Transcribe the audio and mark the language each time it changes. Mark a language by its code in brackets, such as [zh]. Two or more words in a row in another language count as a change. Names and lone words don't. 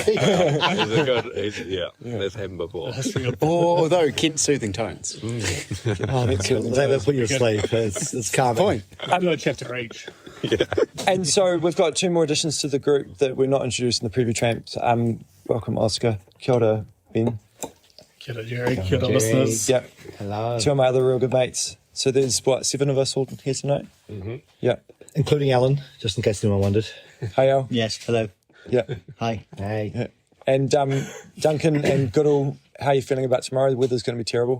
[en] He's a good, yeah, let's have him before. Although Kent's soothing tones. Oh, that's good. They'll put you to sleep. It's calming. I'm going to chapter each. And so we've got two more additions to the group that we're not introduced in the preview tramp. Welcome, Oscar. [mi] Kia ora, Ben. Kia ora, Jerry. Kia ora, [en] listeners. Yep. Hello. Two of my other real good mates. So there's, 7 of us all here tonight? Mm-hmm. Yeah. Including Alan, just in case anyone wondered. Hi, Al. Yes. Hello. Yeah. Hi. Hey. Yeah. And Duncan and Goodall, how are you feeling about tomorrow? The weather's going to be terrible.